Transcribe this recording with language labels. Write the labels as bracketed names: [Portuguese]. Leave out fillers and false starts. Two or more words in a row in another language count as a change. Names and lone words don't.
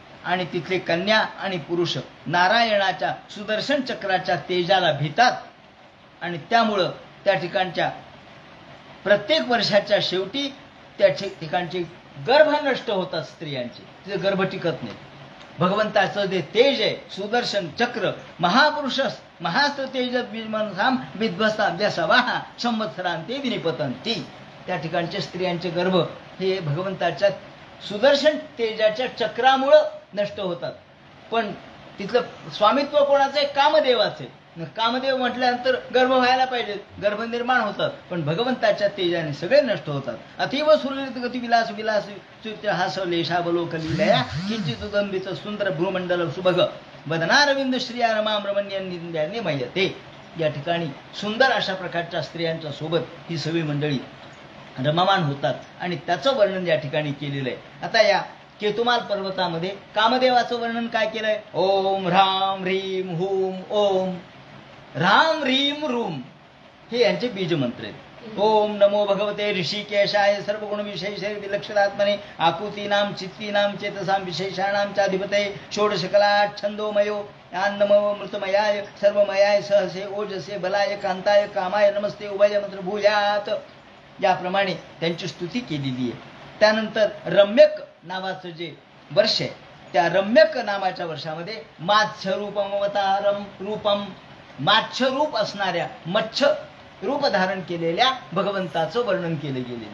[Marathi] आणि तिथले कन्या आणि पुरुष नारायणाच्या सुदर्शन चक्राच्या तेजाला भितात आणि त्यामुळं त्या ठिकाणच्या प्रत्येक वर्षाच्या शेवटी त्या ठिकाणचे गर्भ नष्ट होतात स्त्रियांचे, तिचे गर्भ टिकत नाही. भगवंताचं जे तेज आहे [Sanskrit] सुदर्शन चक्र महापुरुष महास्त्र तेज विमनसाम विध्वस्ता व्यसवाहा संवत्सरांते विनिपतंती. [Marathi] त्या ठिकाणचे स्त्रियांचे गर्भ हे भगवंताच्या सुदर्शन तेजाच्या चक्रामुळं नष्ट होतात. पण तिथलं स्वामित्व कोणाचं आहे? कामदेवाचे. कामदेव म्हटल्यानंतर गर्भ व्हायला पाहिजे, गर्भ निर्माण होतात, पण भगवंताच्या तेजाने सगळे नष्ट होतात. [Sanskrit] अतीव सुरलित गती विलास विलास हास लेशा बलोकलीलया किंचित उदंबित सुंदर भ्रूमंडल सुभग वदनारविंद श्रिया रमाम रमण्यांनी मयते. [Marathi] या ठिकाणी सुंदर अशा प्रकारच्या स्त्रियांच्या सोबत ही सगळी मंडळी रममाण होतात आणि त्याचं वर्णन या ठिकाणी केलेलं आहे. आता या केतुमाल पर्वतामध्ये कामदेवाचं वर्णन काय केलंय? [Sanskrit] ओम ह्राम ह्रीम हुम ओम. राम ह्रीम रूम [Marathi] हे यांचे बीज मंत्र आहेत. [Sanskrit] ओम नमो भगवते ऋषिकेशाय सर्वगुण विशेष विलक्षणात्मने आकृतीनाम चित्तीनाम चेतसाम विशेषाणाम चाधिपते षोडशकला छंदोमयो नमो मृतमयाय सर्वमयाय सहसे ओजसे बलाय कांताय कामाय नमस्ते उभय मंत्र भूयात. [Marathi] याप्रमाणे त्यांची स्तुती केलेली आहे. त्यानंतर रम्यक नावाचं जे वर्ष आहे त्या रम्यक नामाच्या वर्षामध्ये [Sanskrit] मात्स्यरूपमवतारम रूपम [Marathi] माच्छ रूप असणाऱ्या मच्छ रूप धारण केलेल्या भगवंताचं वर्णन केलं गेलेलं आहे.